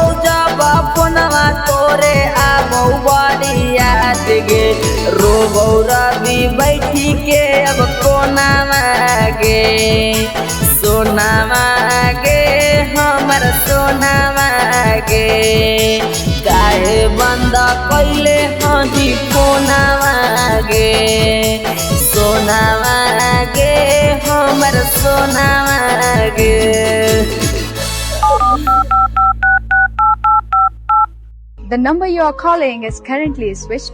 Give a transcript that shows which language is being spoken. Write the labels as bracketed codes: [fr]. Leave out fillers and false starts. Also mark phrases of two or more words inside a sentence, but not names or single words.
[mai] जब फोनवा तोरे आबौ बड़ी याद गे, रोबौ रवि बैठी के अब कोना मांगे, सोना मांगे हमर सोना मांगे, काहे बंदा कैले हही फोना मांगे, सोना मांगे हमर सोना मांगे। [en] The number you are calling is currently switched off.